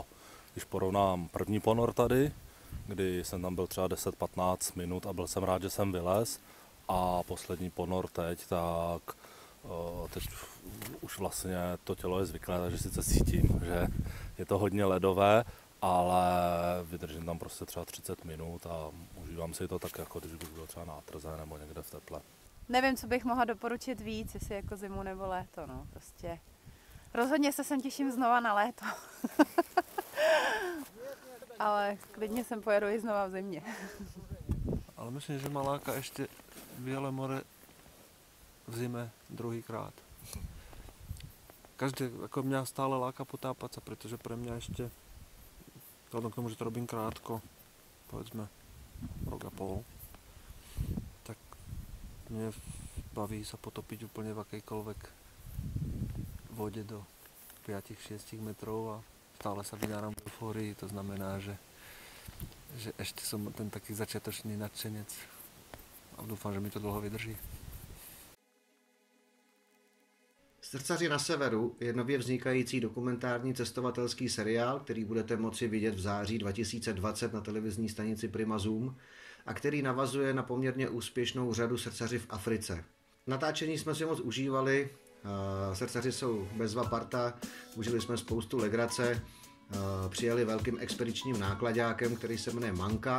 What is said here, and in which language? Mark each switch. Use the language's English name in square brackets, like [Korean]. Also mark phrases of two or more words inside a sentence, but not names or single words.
[Czech] Když porovnám první ponor tady, kdy jsem tam byl třeba 10-15 minut a byl jsem rád, že jsem vylez, a poslední ponor teď, tak teď už vlastně to tělo je zvyklé, takže sice cítím, že je to hodně ledové, ale vydržím tam prostě třeba 30 minut a užívám si to tak, jako když bych byl třeba na trze nebo někde v teple. Nevím, co bych mohla doporučit víc, jestli jako zimu nebo léto, no, prostě. Rozhodně se sem těším znova na léto. Ale klidně sem pojedu i znova v zimě. [Slovak] Ale myslím, že ma láka ešte Biele more v zime druhýkrát. Každé, ako mňa stále láka potápať sa, pretože pre mňa ešte, vzhľadom k tomu, že to robím krátko, povedzme rok a pol, tak mne baví sa potopiť úplne v akejkoľvek vode do 5-6 metrov a stále sa vynáram v eufórii, to znamená, že ešte som ten taký začiatočný nadšenec a dúfam, že mi to dlho vydrží. [Czech] Srdcaři na severu je nově vznikající dokumentární cestovatelský seriál, který budete moci vidět v září 2020 na televizní stanici Prima Zoom a který navazuje na poměrně úspěšnou řadu Srdcaři v Africe. Natáčení jsme si moc užívali, Srdcaři jsou bezva parta, užili jsme spoustu legrace, přijeli velkým expedičním nákladákem, který se jmenuje Manka.